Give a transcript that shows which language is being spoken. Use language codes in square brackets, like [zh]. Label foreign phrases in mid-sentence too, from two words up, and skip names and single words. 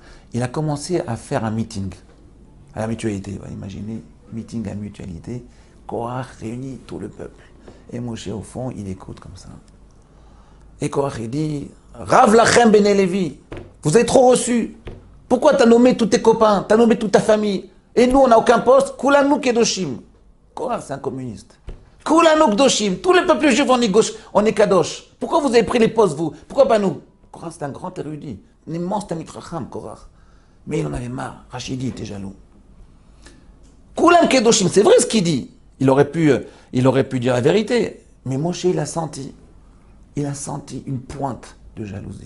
[fr] Il a commencé à faire un meeting à la mutualité. Imaginez, meeting à mutualité. Korach réunit tout le peuple. Et Moshe, au fond, il écoute comme ça. Et Korach, il dit, [he] רב לכם בני לוי, [fr] vous avez trop reçu. Pourquoi tu as nommé tous tes copains, tu as nommé toute ta famille? Et nous, on n'a aucun poste. [he] כולנו קדושים. Korach, [fr] c'est un communiste. [he] כולנו קדושים. [fr] Tous les peuples juifs, on est Kadosh. Pourquoi vous avez pris les postes, vous? Pourquoi pas nous? Korach, c'est un grand érudit. Un immense [he] תמיד חכם, [fr] Korach. Mais il en avait marre. Rachidi était jaloux. [he] כולן קדושים, [fr] c'est vrai ce qu'il dit. Il aurait pu dire la vérité. Mais Moshe, il a senti une pointe de jalousie.